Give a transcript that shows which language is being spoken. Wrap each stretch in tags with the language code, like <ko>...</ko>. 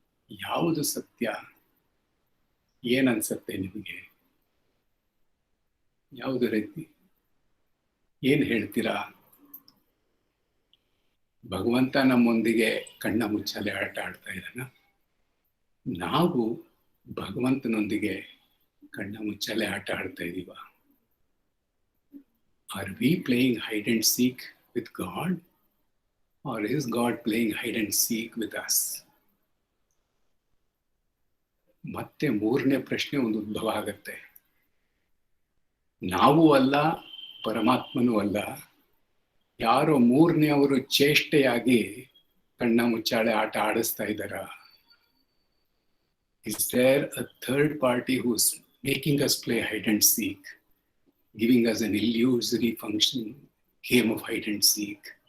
<kn>ಯಾವುದು ಸತ್ಯ? ಏನನ್ಸತ್ತೆ ನಿಮಗೆ? ಯಾವುದು ರೀತಿ? ಏನ್ ಹೇಳ್ತೀರಾ? ಭಗವಂತ ನಮ್ಮೊಂದಿಗೆ ಕಣ್ಣ ಮುಚ್ಚಾಲೆ ಆಟ ಆಡ್ತಾ ಇದ್ದಾನ? ನಾವು ಭಗವಂತನೊಂದಿಗೆ ಕಣ್ಣ ಮುಚ್ಚಾಲೆ ಆಟ ಆಡ್ತಾ ಇದೀವ?</kn> <en>Are we playing hide and seek with God, or is God playing hide and seek with us?</en> <kn>ಮತ್ತೆ ಮೂರನೇ ಪ್ರಶ್ನೆ ಒಂದು ಉದ್ಭವ ಆಗತ್ತೆ. ನಾವು ಅಲ್ಲ, ಪರಮಾತ್ಮನೂ ಅಲ್ಲ, ಯಾರೋ ಮೂರನೇ ಅವರು ಚೇಷ್ಟೆಯಾಗಿ ಕಣ್ಣ ಮುಚ್ಚಾಳೆ ಆಟ ಆಡಿಸ್ತಾ ಇದ್ದಾರ?</kn> <en>Is there a third party who's making us play hide and seek, giving us an illusory function, game of hide and seek?</en>